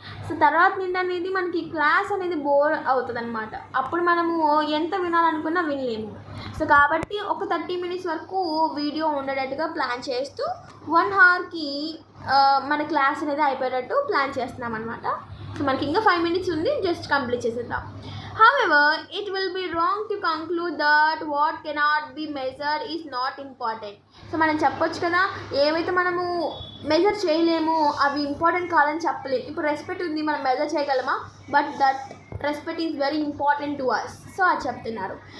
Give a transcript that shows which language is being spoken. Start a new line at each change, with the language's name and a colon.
Telugu: So తర్వాత నుండి అనేది మనకి క్లాస్ అనేది బోర్ అవుతుంది అనమాట. అప్పుడు మనము ఎంత వినాలనుకున్నా వినలేము. సో కాబట్టి ఒక 30 మినిట్స్ వరకు వీడియో ఉండేటట్టుగా ప్లాన్ చేస్తూ 1 అవర్కి మన క్లాస్ అనేది అయిపోయేటట్టు ప్లాన్ చేస్తున్నాం అనమాట. సో మనకి ఇంకా 5 మినిట్స్ ఉంది, జస్ట్ కంప్లీట్ చేసేద్దాం.
English: However, it will be wrong to conclude that what cannot be measured is not important.
Telugu: So మనం చెప్పొచ్చు కదా, ఏవైతే మనము మెజర్ చేయలేమో అవి ఇంపార్టెంట్ కాదని చెప్పలేము. ఇప్పుడు రెస్పెక్ట్ ఉంది, మనం మెజర్ చేయగలమా?
English: But that respect is very important to us.
Telugu: So అది చెప్తున్నారు.